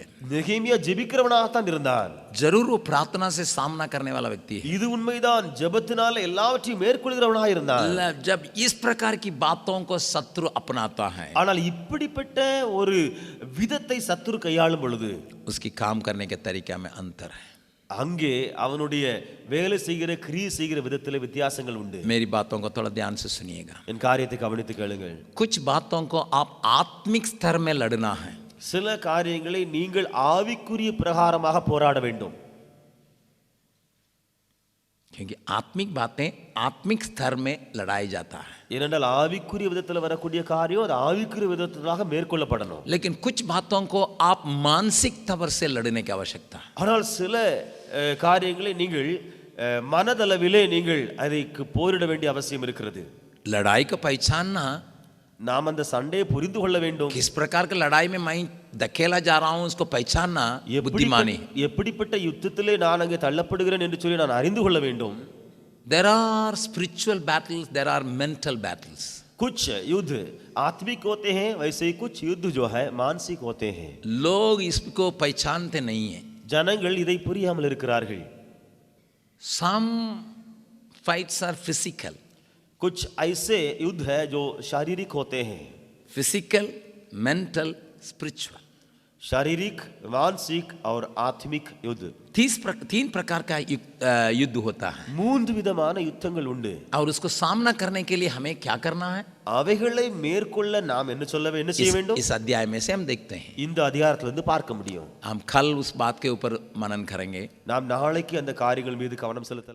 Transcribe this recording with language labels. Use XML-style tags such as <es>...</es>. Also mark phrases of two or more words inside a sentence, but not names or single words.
<ta>நெகேமியா ஜெபிக்கிறவனாகத்தான் இருந்தான்.</ta> <hi>जरूर वो प्रार्थना से सामना करने वाला व्यक्ति है।</hi> <ta>இது உண்மைதான், ஜெபத்தினால எல்லாவற்றையும் மேற்கொள்கிறவனாக இருந்தான்.</ta> <hi>जब इस प्रकार की बातों को शत्रु अपनाता है,</hi> <ta>ஆனால் இப்படிப்பட்ட ஒரு விதத்தை சத்துரு கையாளும் பொழுது</ta> <hi>उसकी काम करने के तरीका में अंतर है।</hi> <ta>அங்கே அவனுடைய வேலை செய்கிற கிரியை செய்கிற விதத்தில் வித்தியாசங்கள் உண்டு.</ta> <hi>मेरी बातों को थोड़ा ध्यान से सुनिएगा।</hi> <ta>என் காரியத்தை கவனித்து கேளுங்கள்.</ta> <hi>कुछ बातों को आप आत्मिक स्तर में लड़ना है,</hi> <ta>சில காரியங்களை நீங்கள் ஆவிக்குரிய பிரகாரமாக போராட வேண்டும்.</ta> <hi>क्योंकि आत्मिक बातें आत्मिक स्तर में लड़ाई जाता है,</hi> <ta>ஏனென்றால் ஆவிக்குரிய விதத்தில் வரக்கூடிய காரியம் அது ஆவிக்குரிய விதத்திலாக மேற்கொள்ளப்படணும்.</ta> <hi>लेकिन कुछ बातों को आप मानसिक तवर से लड़ने की आवश्यकता है।</hi> <ta>ஆனால் சில காரியங்களை நீங்கள் மனதளவிலே நீங்கள் அதைக்கு போரிட வேண்டிய அவசியம் இருக்கிறது.</ta> <hi>लड़ाई को पहचानना,</hi> <ta>நாம் அந்த சண்டையை புரிந்து கொள்ள வேண்டும்.</ta> <hi>किस प्रकार की लड़ाई में मैं धकेला जा रहा हूं उसको पहचानना बुद्धिमानी।</hi> <ta>எப்படிப்பட்ட யுத்தத்திலே நான் அங்கே தள்ளப்படுகிறேன் என்று சொல்லி நான் அறிந்து கொள்ள வேண்டும்.</ta> <en>There are spiritual battles, there are mental battles.</en> <hi>कुछ युद्ध आत्मिक होते हैं, वैसे ही कुछ युद्ध जो है मानसिक होते हैं. लोग इसको पहचानते नहीं है।</hi> <ta>ஜனங்கள் இதை புரியாமல் இருக்கிறார்கள்.</ta> <en>Some fights are physical,</en> <hi>कुछ ऐसे युद्ध है जो शारीरिक होते हैं.</hi> <en>physical, mental, स्पिरिचुअल।</en> <hi>शारीरिक, मानसिक और आत्मिक युद्ध। 3 प्रकार का युद्ध होता है,</hi> <ta>மூன்று விதமான யுத்தங்கள் உண்டு.</ta> <hi>और उसको सामना करने के लिए हमें क्या करना है,</hi> <ta>அவைகளை மேற்கொள்ள நாம் என்ன செய்ய வேண்டும்?</ta> <hi>इस अध्याय में से हम देखते हैं।</hi> <ta>இந்த அதிகாரத்திலிருந்து பார்க்க முடியும்.</ta> <hi>हम कल उस बात के ऊपर मनन करेंगे।</hi> <ta>நாம் நாளைக்கு அந்த காரியங்கள் மீது கவனம் செலுத்தலாம்.</ta>